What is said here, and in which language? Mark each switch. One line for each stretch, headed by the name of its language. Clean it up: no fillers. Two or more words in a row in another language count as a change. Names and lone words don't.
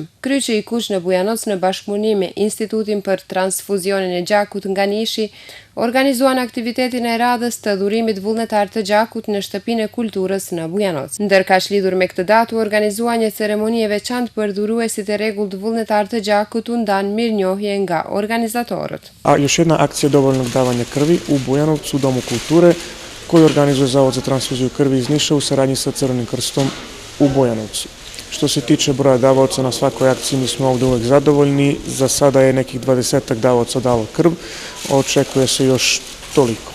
Albanian: Kryqi i Kuq në Bujanoc në bashkëpunim me Institutin për Transfuzionin e Gjakut nga Nishi organizuan aktivitetin e radhës të dhurimit vullnetar të gjakut në Shtëpinë e Kulturës në Bujanoc. Ndërkaq lidhur me këtë datë u organizua një ceremoni e veçantë për dhuruesit e rregullt vullnetar të gjakut, u ndan mirënjohje nga organizatorët.
Serbian: Još jedna akcija dobrovoljnog davanja krvi u Bujanovcu u Domu kulture koji organizuje Zavod za transfuziju krvi iz Niša u saradnji sa Crvenim krstom u Bujanovcu. Što se tiče broja davaoca na svakoj akciji, mi smo ovdje uvek zadovoljni. Za sada je nekih 20 davaoca dalo krv, očekuje se još toliko.